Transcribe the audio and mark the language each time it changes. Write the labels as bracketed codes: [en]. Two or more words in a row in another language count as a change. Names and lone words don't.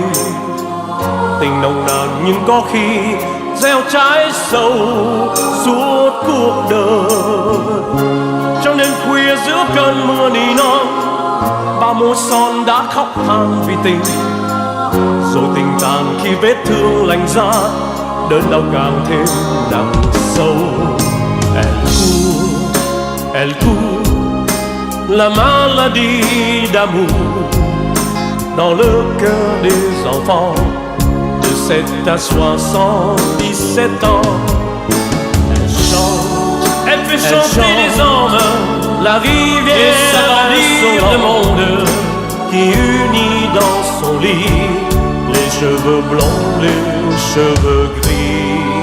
[vi] Tình nồng nàn nhưng có khi gieo trái sầu suốt cuộc đời. Trong đêm khuya giữa cơn mưa nỉ non, bao môi son đã khóc than vì tình. Rồi tình tàn khi vết thương lành ra, đớn đau càng thêm nặng sâu. [fr] Elle court, la maladie d'amour dans le cœur des enfants de 7 à 77 ans. Elle chante, elle fait chanter les hommes, la rivière s'agrandir le monde, qui unit dans son lit les cheveux blonds, les cheveux gris.